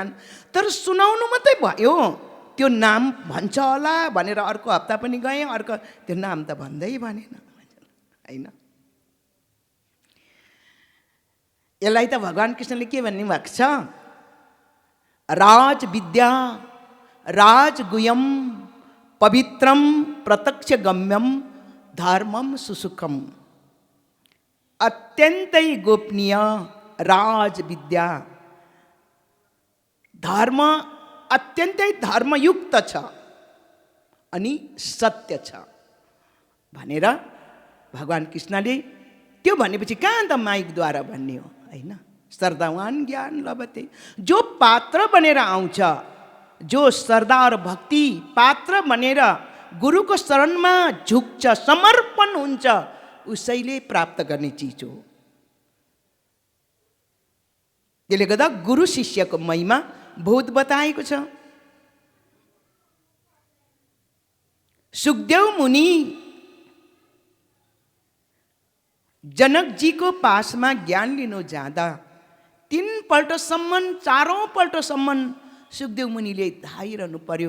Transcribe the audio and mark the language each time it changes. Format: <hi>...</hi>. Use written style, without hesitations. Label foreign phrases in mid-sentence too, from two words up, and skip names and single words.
<ne>तर सुनाउनु मात्रै भयो। त्यो नाम भन्छ होला भनेर अर्को हप्ता पनि गएँ, अर्को त्यो नाम त भन्दै भनेन हैन। यसलाई त भगवान कृष्णले के भन्नु भएको छ,</ne> <sa>राज विद्या राजगुह्यम पवित्रम प्रत्यक्ष गम्यम धर्मम सुसुखम।</sa> <ne>अत्यन्तै गोपनीय राज विद्या, धर्म अत्यन्तै धर्मयुक्त छ अनि सत्य छ भनेर भगवान कृष्णले त्यो भनेपछि कहाँ त माइकद्वारा भन्ने हो हैन।</ne> <sa>श्रद्धावान ज्ञान लभते,</sa> <ne>जो पात्र बनेर आउँछ, जो श्रद्धा और भक्ति पात्र बनेर गुरुको शरणमा झुक्छ, समर्पण हुन्छ, उसैले प्राप्त गर्ने चिज हो। त्यसले गर्दा गुरु शिष्यको महिमा बहुत बताएको छ। सुखदेव मुनि जनकजीको पासमा ज्ञान लिनु जाँदा 3 पल्टसम्म 4औं पल्टसम्म सुखदेव मुनिले धाइरहनु पर्यो।</ne>